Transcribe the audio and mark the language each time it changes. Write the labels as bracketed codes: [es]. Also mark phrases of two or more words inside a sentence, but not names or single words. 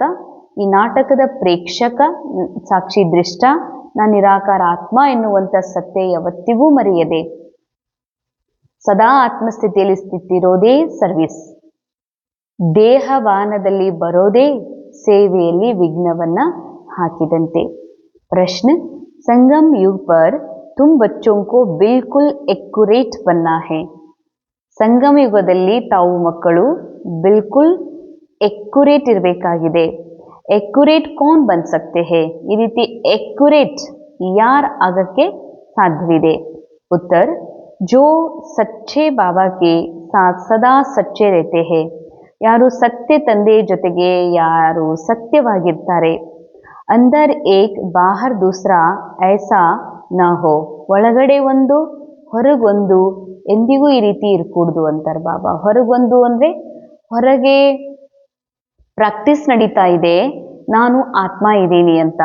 [kn] ಈ ನಾಟಕದ ಪ್ರೇಕ್ಷಕ, ಸಾಕ್ಷಿ ದೃಷ್ಟ, ನಾನು ನಿರಾಕಾರ ಆತ್ಮ ಎನ್ನುವಂಥ ಸತ್ಯ ಯಾವತ್ತಿಗೂ ಮರೆಯದೆ ಸದಾ ಆತ್ಮಸ್ಥಿತಿಯಲ್ಲಿ ಸ್ಥಿತಿರೋದೇ ಸರ್ವಿಸ್. ದೇಹವಾನದಲ್ಲಿ ಬರೋದೇ ಸೇವೆಯಲ್ಲಿ ವಿಘ್ನವನ್ನ ಹಾಕಿದಂತೆ. ಪ್ರಶ್ನೆ, [hi] संगम युग पर तुम बच्चों को बिल्कुल एक्यूरेट बनना है. [kn] ಸಂಗಮ ಯುಗದಲ್ಲಿ ತಾವು ಮಕ್ಕಳು ಬಿಲ್ಕುಲ್ ಎಕ್ಯುರೇಟ್ ಇರಬೇಕಾಗಿದೆ. [hi] एक्यूरेट कौन बन सकते है? [kn] ಈ ರೀತಿ ಎಕ್ಯುರೇಟ್ ಯಾರು ಆಗಕ್ಕೆ ಸಾಧ್ಯವಿದೆ? [hi] ಉತ್ತರ, जो सच्चे बाबा के साथ सदा सच्चे रहते हैं. [kn] ಯಾರು ಸತ್ಯ ತಂದೆ ಜೊತೆಗೆ ಯಾರು ಸತ್ಯವಾಗಿರ್ತಾರೆ. [hi] अंदर एक बाहर दूसरा ऐसा न हो. [kn] ಒಳಗಡೆ ಒಂದು ಹೊರಗೊಂದು ಎಂದಿಗೂ ಈ ರೀತಿ ಇರ್ಕೂಡ್ದು ಅಂತಾರೆ ಬಾಬಾ. ಹೊರಗೊಂದು ಅಂದ್ರೆ ಹೊರಗೆ ಪ್ರಾಕ್ಟೀಸ್ ನಡೀತಾ ಇದೆ, ನಾನು ಆತ್ಮ ಇದ್ದೀನಿ ಅಂತ.